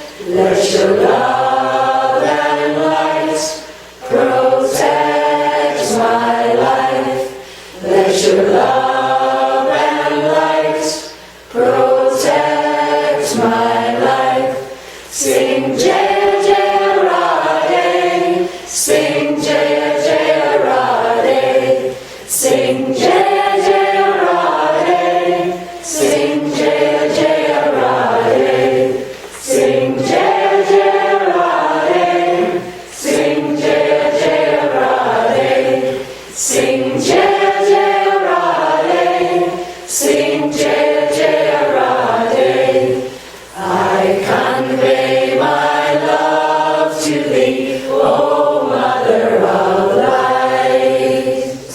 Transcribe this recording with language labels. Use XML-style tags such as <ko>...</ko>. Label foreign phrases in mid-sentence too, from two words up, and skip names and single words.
<en>Let your love and light protect my life. Let your love and light protect my life.</en> <sa>Sing Jaya Jaya Radhe, sing Jaya Jaya Radhe, sing Jaya Jaya Radhe, sing Jaya Jaya Radhe, sing Jaya Jaya Radhe, sing Jaya Jaya Radhe, sing Jaya Jaya Radhe, sing Jaya Jaya Radhe.</sa> <en>I convey my love to thee, O Mother of Light.</en>